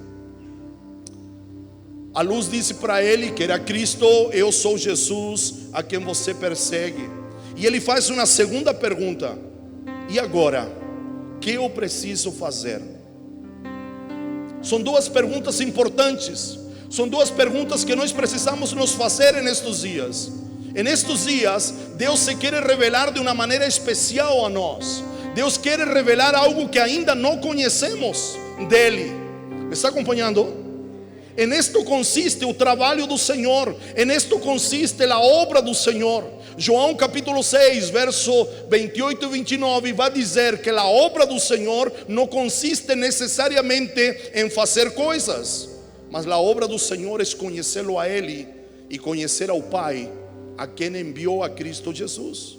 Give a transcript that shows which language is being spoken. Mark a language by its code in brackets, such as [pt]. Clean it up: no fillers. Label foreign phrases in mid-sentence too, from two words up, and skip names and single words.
[pt] A luz disse para ele que era Cristo: eu sou Jesus a quem você persegue. E ele faz uma segunda pergunta: e agora? O que eu preciso fazer? São 2 perguntas importantes. São 2 perguntas que nós precisamos nos fazer nestes dias. [es] En estos dias, [pt] Deus se quer revelar de uma maneira especial a nós. Deus quer revelar algo que ainda não conhecemos dele. ¿Me está acompanhando? [es] En esto [pt] consiste o trabalho do Senhor. [es] En esto [pt] consiste a obra do Senhor. João capítulo 6, verso 28 e 29 vai dizer que a obra do Senhor não consiste necessariamente em fazer coisas, mas a obra do Senhor é conhecê-lo a Ele e conhecer ao Pai, a quem enviou a Cristo Jesus.